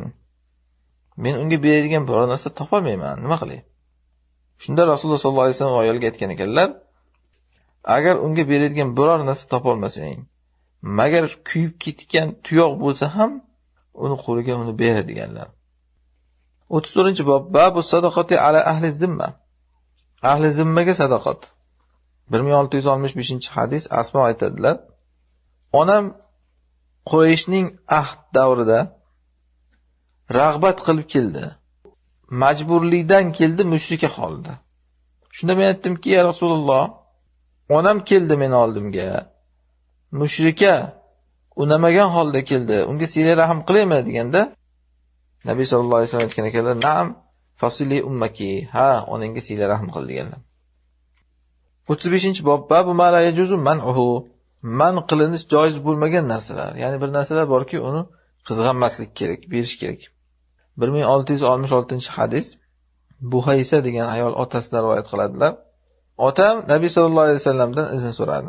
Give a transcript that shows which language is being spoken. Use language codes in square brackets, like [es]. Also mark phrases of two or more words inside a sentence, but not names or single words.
[uz] Men unga beradigan biror narsa topolmayman, nima qilay?" Shunda Rasululloh [ar] صلى الله عليه وسلم [uz] ayolga aytgan ekanlar: "Agar unga beradigan biror narsa topolmasang, magar kuyib ketgan tuyoq bo'lsa ham, uni qo'liga uni ber" deganlar. [ar] 34-bob باب صدقة على أهل الذمة. [uz] Ahli zimmaga sadaqat. 1665-hadis. Asmo aytadilar: "Onam Qurayshning ahd davrida rag'bat qilib keldi. Majburlikdan keldi mushrika holda. Shunda men aytdimki, [ar] يا رسول الله, [uz] onam keldi men oldimga. Mushrika unamagan holda keldi. Unga sila rahim qilaymi deganda, Nabiy [ar] صلى الله عليه وسلم [uz] aytgan ekanlar: [ar] "نعم فصلي أمك." [uz] Ha, onangga sila rahim qil deganlar. [ar] 35-bob باب ما لا يجوز منعه. [uz] Man qilinish joiz bo'lmagan narsalar. Ya'ni bir narsalar borki, uni qizg'anmaslik kerak, berish kerak. 1666-hadis. Buhaysa degan ayol otasidan rivoyat qiladilar. Otam Nabiy [ar] صلى الله عليه [uz] vasallamdan izn so'radi.